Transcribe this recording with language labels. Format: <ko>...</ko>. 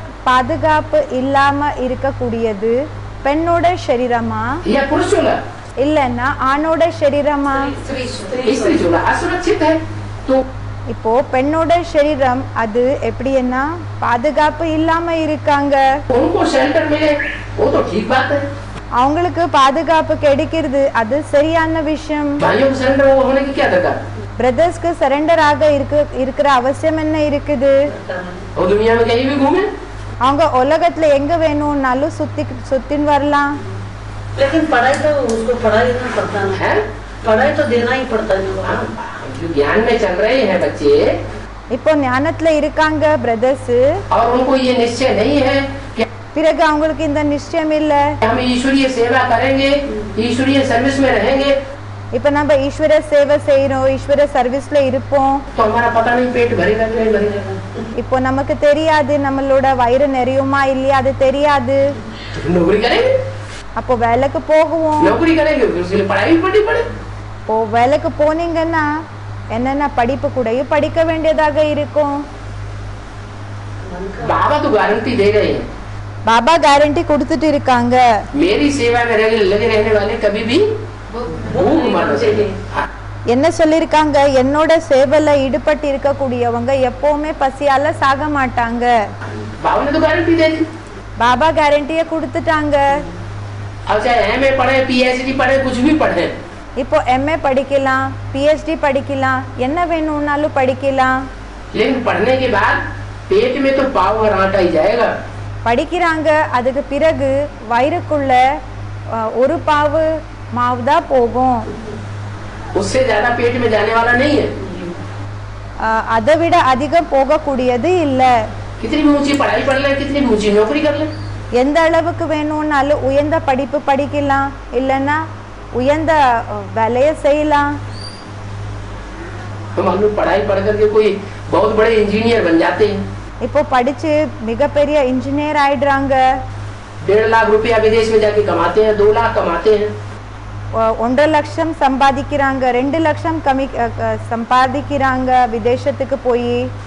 <ta>பாதுகாப்பு இல்லாம இருக்கக்கூடியது பெண்ணோட சரீரமா</ta> <hi>या पुरुष चूल्हा</hi> <ta>இல்லைன்னா ஆணோட சரீரமா?</ta> <hi>स्त्री चूल्हा असुरक्षित है तो</hi> <ta>இப்போ பெண்ணோட சரீரம் அது எப்படின்னா பாதுகாப்பு இல்லாம இருக்காங்க,</ta> <hi>उनको शेल्टर मिले वो तो ठीक बात है।</hi> <ta>அவங்களுக்கு பாதுகாப்பு கிடைக்கிறது அது சரியான விஷயம்.</ta> <hi>भाइयों को सरेंडर होने की क्या दरकार?</hi> <ta>பிரதர்ஸ்க்கு சரண்டர் ஆக இருக்கிற அவசியம் என்ன இருக்குது?</ta> <hi>और दुनिया में कहीं भी घूमे</hi> <ta>அவங்க உலகத்துல எங்க வேணும்னாலும் சுத்தின்னு வரலாம்.</ta> <hi>लेकिन पढ़ाई तो उसको पढ़ाई देना पड़ता है, है पढ़ाई तो देना ही पड़ता है। जो ज्ञान में चल रहे हैं बच्चे</hi> <ta>இப்போ ஞானத்துல இருக்காங்க பிரதர்ஸ்,</ta> <hi>और उनको ये निश्चय नहीं है कि</hi> <ta>பிறகு அவங்களுக்கு இந்த நிச்சயம் இல்ல</ta> <hi>हम ईश्वरीय सेवा करेंगे, ईश्वरीय सर्विस में रहेंगे</hi> <ta>இப்ப நம்ம ஈஸ்வர சேவை செய்யறோம், ஈஸ்வர சர்வீஸ்ல இருப்போம்.</ta> <hi>तो हमारा पता नहीं पेट भरेगा कि नहीं भरेगा।</hi> <ta>இப்போ நமக்கு தெரியாது நம்மளோட வயிறு நிறையுமா இல்லையா, அது தெரியாது.</ta> <hi>तो नौकरी करेंगे,</hi> <ta>அப்போ வேலைக்கு போகுவோம்.</ta> <hi>नौकरी करेंगे उसके लिए पढ़ाई भी पढ़नी पड़े।</hi> <ta>இப்போ வேலைக்கு போனீங்கன்னா என்னென்ன படிப்பு கூட படிக்க வேண்டியதாக இருக்கும்.</ta> <hi>बाबा तो गारंटी दे रहे हैं,</hi> <ta>பாபா கேரண்டி கொடுத்துட்டு இருக்காங்க,</ta> <hi>मेरी सेवा में लगे रहने वाले कभी भी भूख मरना चाहिए।</hi> <ta>என்ன சொல்லிருக்காங்க, என்னோட சேவையில ஈடுபட்டு இருக்கக்கூடியவங்க எப்பவுமே பசியால சாக மாட்டாங்க.</ta> <hi>बाबा ने तो गारंटी दे दी।</hi> <ta>பாபா கேரண்டிய கொடுத்துட்டாங்க.</ta> <hi>अब चाहे एमए पढ़े, पीएचडी पढ़े, कुछ भी पढ़े,</hi> <ta>இப்போ எம்ஏ படிக்கலாம், பிஹெச்டி படிக்கலாம், என்ன வேணும்னாலும் படிக்கலாம்.</ta> <hi>लेकिन पढ़ने के बाद पेट में तो पाव और आटा ही जाएगा।</hi> <ta>படிக்கிறாங்க, அதுக்கு பிறகு வயிறுக்குள்ள ஒரு பாவு மாவு தான் போகும்,</ta> <hi>उससे ज्यादा पेट में जाने वाला नहीं है।</hi> <ta>அதை விட அதிகம் போகக்கூடியது இல்ல.</ta> <hi>कितनी भी ऊंची पढ़ाई पढ़ ले, कितनी भी ऊंची नौकरी कर ले,</hi> <ta>எந்த அளவுக்கு வேணும்னாலும் உயர்ந்த படிப்பு படிக்கலாம், இல்லைன்னா உயர்ந்த வேலையை செய்யலாம்.</ta> <hi>हम लोग पढ़ाई पढ़ करके कोई बहुत बड़े इंजीनियर बन जाते हैं,</hi> <ta>இப்போ படிச்சு மிகப்பெரிய இன்ஜினியர் ஆயிடுறாங்க,</ta> <hi>1.5 लाख रुपया विदेश में जाके कमाते हैं, 2 लाख कमाते हैं,</hi> <ta>1.5 லட்சம் சம்பாதிக்கிறாங்க, 2 லட்சம் சம்பாதிக்கிறாங்க விதேசத்துக்கு போய்</ta>